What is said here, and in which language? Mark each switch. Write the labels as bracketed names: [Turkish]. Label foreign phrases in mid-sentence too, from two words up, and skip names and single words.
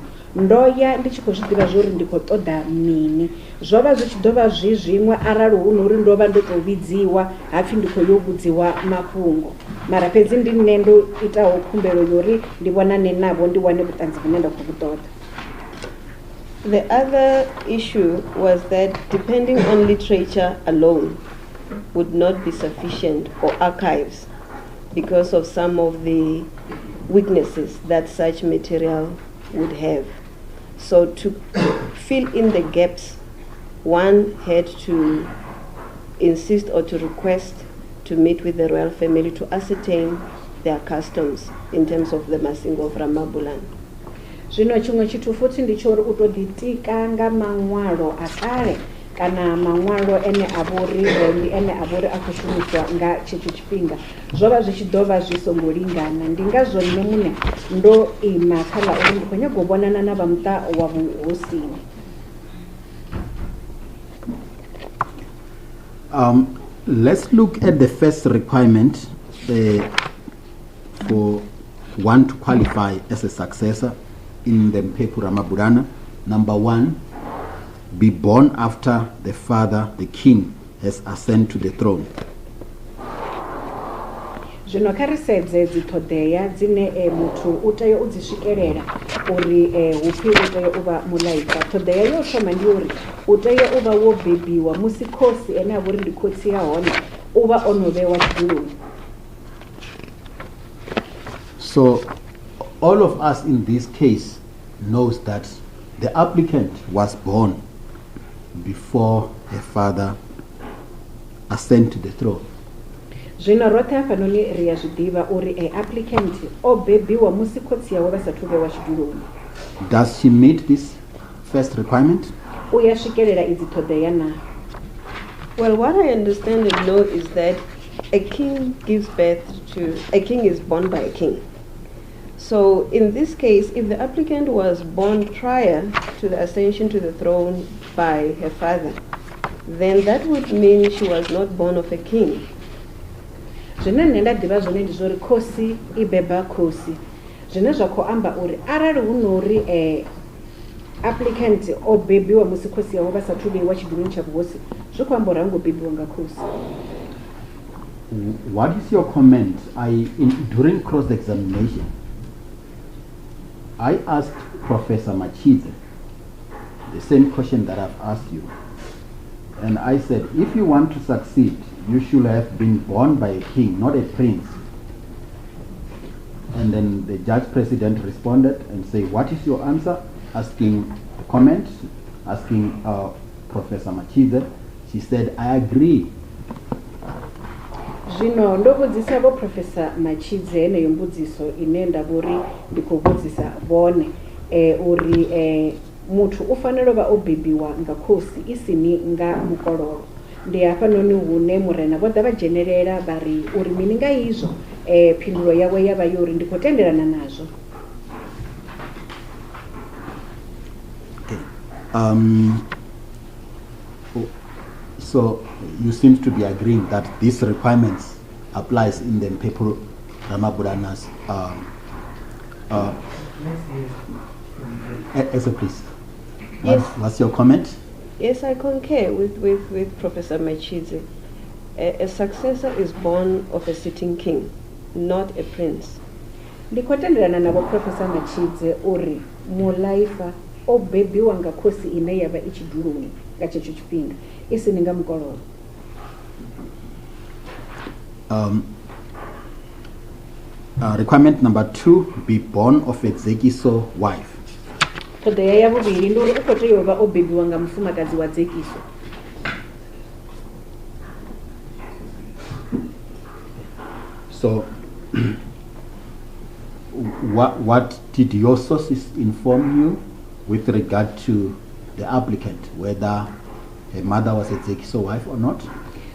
[Venda] Ndo ya ndi tshi khou zwi ḓivha zwori ndi khou ṱoḓa mini, zwo vha zwi tshi ḓo vha zwiṅwe arali hu nori ndo vha ndo to vhidziwa hapfi ndi khou yo vhudziwa mafhungo, mara fhedzi ndi nṋe ndo itaho khumbelo yori ndi vhonane navho ndi wane vhuṱanzi vhune nda khou vhu ṱoḓa. [English] The other issue was that depending on literature alone would not be sufficient, or archives, because of some of the weaknesses that such material would have. So to fill in the gaps, one had to insist or to request to meet with the royal family to ascertain their customs in terms of the Masindi Ramabulana. [Venda] Zvino chimwe chithu futhi ndi chori u to ḓitika nga maṅwalo a kale kana maṅwalo ene a vhori ndi ene a vhori a khou shumiswa nga tshetsho tshifhinga, zwo vha zwi tshi ḓo vha zwi songo lingana. Ndi ngazwo nṋe muṋe ndo ima kha ḽa uri ndi khou nyaga u vhonana na vha muṱa wa vhuhosini. [English] Let's look at the first requirement for one to qualify as a successor in the Mphephu Ramabulana. Number 1, be born after the father, the king, has ascended to the throne. [Venda] Zvino kha ri sedze dzi ṱhoḓea dzine muthu u tea u dzi swikelela uri hupfi u tea u vha mulaifa. Ṱhoḓea yo thoma ndi uri u tea u vha wo bebiwa musi khosi ene a vhori ndi khotsi ya hone u vha o no vhewa tshiduloni. [English] So all of us in this case knows that the applicant was born before her father ascended to the throne. [Venda] Zvino roṱhe hafhanoni ri ya zwi ḓivha uri applicant o bebiwa musi khotsi yawe vha sathu vhewa tshiduloni. [English] Does she meet this first requirement? [Venda] U ya swikelela idzi ṱhoḓea na? [English] Well, what I understand and know is that a king gives birth to, a king is born by a king. So in this case, if the applicant was born prior to the ascension to the throne by her father, then that would mean she was not born of a king. [Venda] Zvine nṋe nda ḓivha zwone ndi zwori khosi I beba khosi, zwine zwa khou amba uri arali hu nori applicant o bebiwa musi khosi yawe vha sathu vheiwa tshiduloni tsha vhuhosi, zwi khou amba uri ha ngo bebiwa nga khosi. [English] What is your comment? During cross-examination, I asked Professor Machidze the same question that I've asked you. And I said, if you want to succeed, you should have been born by a king, not a prince. And then the judge president responded and said, what is your answer? Asking a comment, asking Professor Machidze. She said, I agree. [Venda] Zvino ndo vhudzisa vho Professor Machidze heneyo mbudziso ine nda vhori ndi khou vhudzisa vhone uri muthu u fanela u vha o bebiwa nga khosi isini nga mukololo. Ndi hafhanoni hune murena vho ḓa vha dzhenelela vha ri uri mini nga izwo, phindulo yawe ya vha yo uri ndi khou tendelana nazwo. [English] So you seem to be agreeing that these requirements applies in the Mphephu Ramabulana's please. Yes. What's your comment? Yes, I concur with Professor Machidze. A successor is born of a sitting king, not a prince. [Venda] Ndikotendelana nabo Professor Machidze uri mulaifa o bebiwa nga khosi ine yavha I tshiduloni nga tshetsho tshifhinga isini nga mukololo. [English] Requirement number 2, be born of a Dzekiso wife. [Venda] Ṱhoḓea ya vhuvhili ndi uri u khou tea u vha o bebiwa nga mufumakadzi wa Dzekiso. [English] So what did your sources inform you with regard to the applicant, whether her mother was a Dzekiso wife or not?